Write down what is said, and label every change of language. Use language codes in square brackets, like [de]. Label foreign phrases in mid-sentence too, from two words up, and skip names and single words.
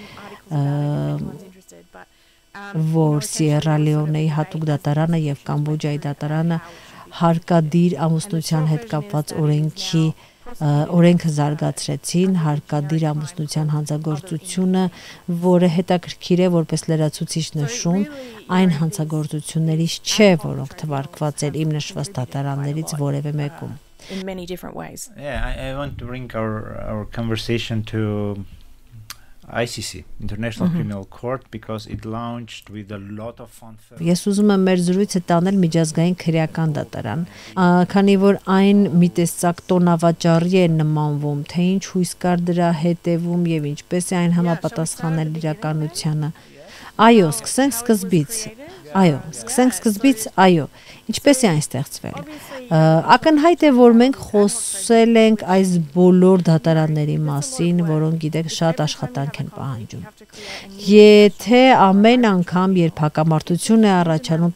[hy] որ Սիերա Լեոնեի հատուկ դատարանը և Կամբոջայի դատարանը հարկադիր ամուսնության հետ կապված օրենքը զարգացրեցին, հարկադիր ամուսնության հանցագործությունը, որը հետաքրքիր է որպես լրացուցիչ նշում, այն հանցագործություններից չէ, որոնք թվարկված են իմ նշված դատարաններից որևէ մեկում։ [en] In many different ways. I want to bring our conversation to ICC, International Criminal Court, because it launched with a lot of fanfare. [hy] Ես ուզում եմ մեր զրույցը տանել միջազգային քրեական դատարան, քանի որ այն մի տեսակ տոնավաճառի է նմանվում, թե ինչ հույս կար դրա հետևում եւ ինչպես է այն համապատասխանել իրականությանը։ Այո, սկսենք սկզբից, ինչպես է այն ստեղծվել։ Ակնհայտ է, որ մենք խոսել ենք այս բոլոր դատարանների մասին, որոնք գիտեք շատ աշխատանք են պահանջում։ Եթե ամեն անգամ, երբ հակամարտություն է առաջանում,